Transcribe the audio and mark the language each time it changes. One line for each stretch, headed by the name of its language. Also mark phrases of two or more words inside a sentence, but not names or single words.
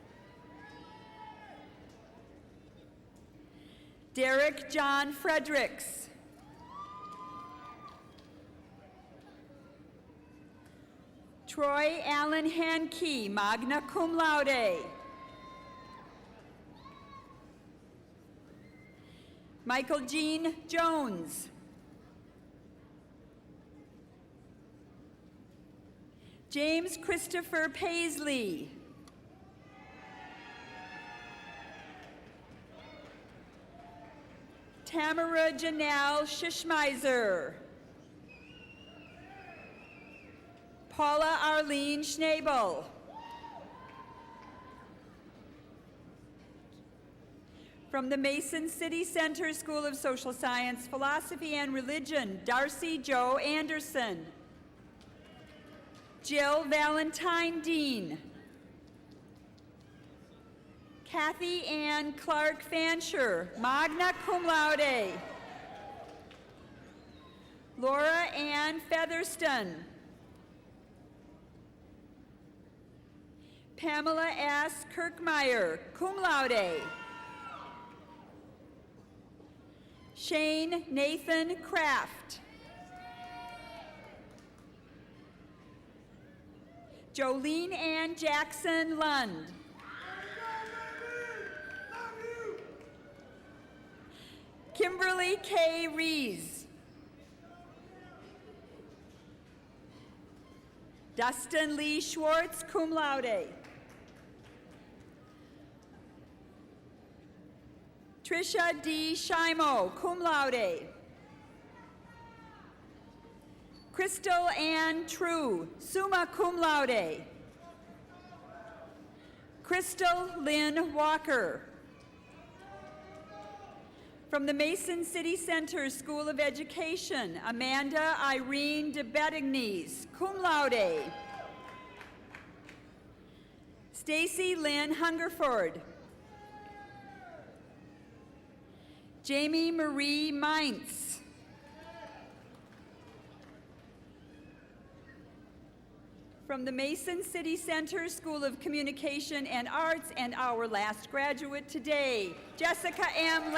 English: Derek John Fredericks. Troy Allen Hankey,
Latin: magna cum laude.
English: Michael Jean Jones. James Christopher Paisley. Tamara Janelle Shishmeiser. Paula Arlene Schnabel. From the Mason City Center School of Social Science, Philosophy, and Religion, Darcy Joe Anderson. Jill Valentine Dean. Kathy Ann Clark Fancher,
Latin: magna cum laude.
English: Laura Ann Featherston. Pamela S.
Latin: Kirkmeyer, cum laude.
English: Shane Nathan Kraft. Jolene Ann Jackson Lund. Kimberly K. Rees. Dustin Lee Schwartz,
Latin: cum laude.
English: Trisha D.
Latin: Shimo, cum laude.
English: Crystal Ann True,
Latin: summa cum laude.
English: Crystal Lynn Walker. From the Mason City Center School of Education, Amanda Irene de Bettignes,
Latin: cum laude.
English: Stacy Lynn Hungerford. Jamie Marie Mintz. From the Mason City Center School of Communication and Arts, and our last graduate today, Jessica M.